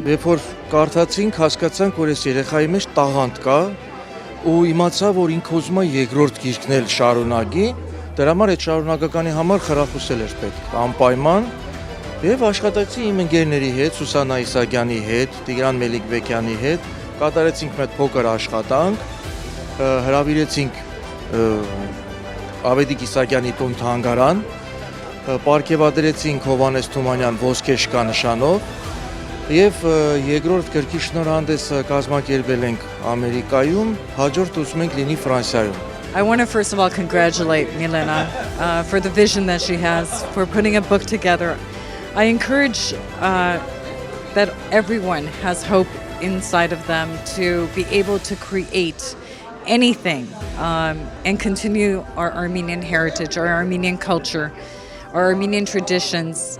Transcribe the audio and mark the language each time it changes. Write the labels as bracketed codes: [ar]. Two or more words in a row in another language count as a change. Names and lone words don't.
[hy] Երբ որ կարդացինք, հասկացանք, որ այս երեխայի մեջ տաղանդ կա ու իմացա, որ ինքը ուզում է երկրորդ գիրքն էլ շարունակի, դրա համար այդ շարունակականի համար խրախուսել էր պետք, անպայման, եւ աշխատեցի իմ ընկերների հետ, Սուսանա Իսակյանի հետ, Տիգրան Մելիքբեկյանի հետ, կատարեցինք մեծ փոքր աշխատանք, հրավիրեցինք Ավետիք Իսակյանի տուն թանգարան, պարգևատրեցինք Հովհաննես Թումանյան ոսկեշկա նշանով եւ երկրորդ գրքի շնորհանդեսը կազմակերպել ենք Ամերիկայում, հաջորդ ուզում ենք լինի Ֆրանսիայում։ [en] I want to first of all congratulate Milena for the vision that she has for putting a book together. I encourage that everyone has hope inside of them to be able to create anything and continue our Armenian heritage, our Armenian culture, our Armenian traditions.